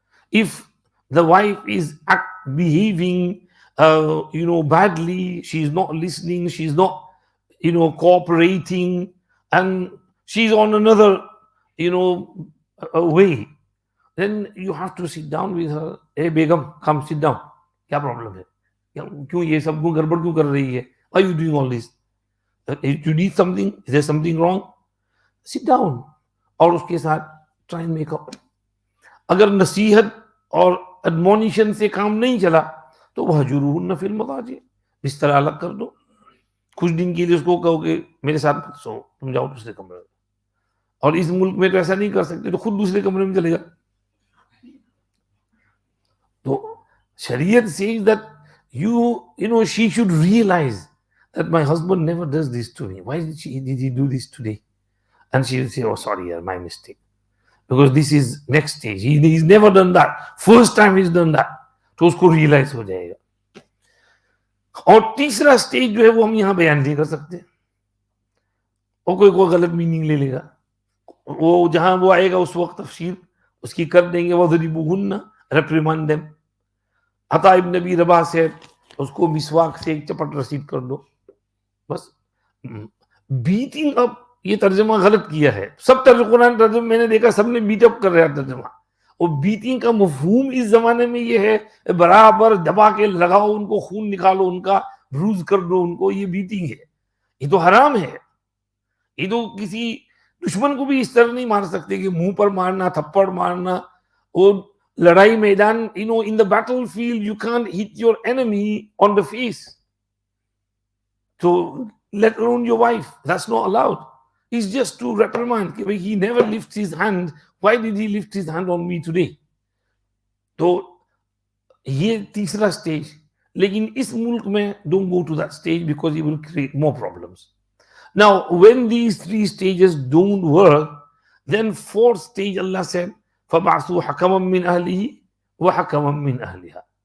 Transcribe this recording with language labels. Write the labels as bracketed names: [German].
[English] If the wife is behaving badly, she's not listening, she's not cooperating, and she's on another way, then you have to sit down with her. Hey Begum, come sit down. [Hindi] Kya problem hai? Kyun ye sab garbad kyun kar rahi hai? [English] Why are you doing all this? If you need something, is there something wrong? Sit down. [Hindi] और उसके साथ [English] try and make up. [Hindi] अगर नसीहत और admonition से काम नहीं चला, तो [Arabic] वहजुरूहुन्ना फिल मदाजी, [Hindi] बिस्तर अलग कर दो, कुछ दिन के लिए उसको कहो कि मेरे साथ मत सो, तुम जाओ दूसरे कमरे में। और इस मुल्क में तो ऐसा नहीं कर सकते, तो खुद दूसरे कमरे में चले जाओ। [English] तो शरीयत says that she should realize that my husband never does this to me. Why did he do this today? And she will say, oh sorry, my mistake. Because this is next stage. He's never done that. First time he's done that. [Hindi] तो उसको realise हो जाएगा। और तीसरा stage जो है वो हम यहां बयान नहीं कर सकते, और कोई गलत मीनिंग ले लेगा। वो जहां वो आएगा उस वक्त तफसीर उसकी कर देंगे। वज़रिबूहुन्ना, [English] Reprimand them. [Hindi] अता इब्न नबी रबा से उसको मिसवाक से एक चपट रसीद कर दो, बस। बीटिंग अप, ये तर्जमा गलत किया है। सब कुरान तर्जमा मैंने देखा, सबने बीट अप कर रहा है तर्जमा। और बीटिंग का मफहूम इस जमाने में ये है बराबर दबा के लगाओ उनको, खून निकालो उनका, ब्रूज कर दो उनको, ये बीटिंग है। ये तो हराम है। ये तो किसी दुश्मन को भी इस तरह नहीं मार सकते कि मुंह पर मारना, थप्पड़ मारना। और लड़ाई मैदान, [English] In the battle field you can't hit your enemy on the face, तो let alone your wife, that's not allowed. It's just to reprimand. He never lifts his hand. Why did he lift his hand on me today? [Hindi] तो ये तीसरा stage. लेकिन इस मुल्क में [English] don't go to that stage because it will create more problems. Now when these three stages don't work, then fourth stage Allah said [Arabic] فَبَعْثُوا حَكَمًا مِّنْ أَهْلِهِ وَحَكَمًا مِّنْ أَهْلِهَا.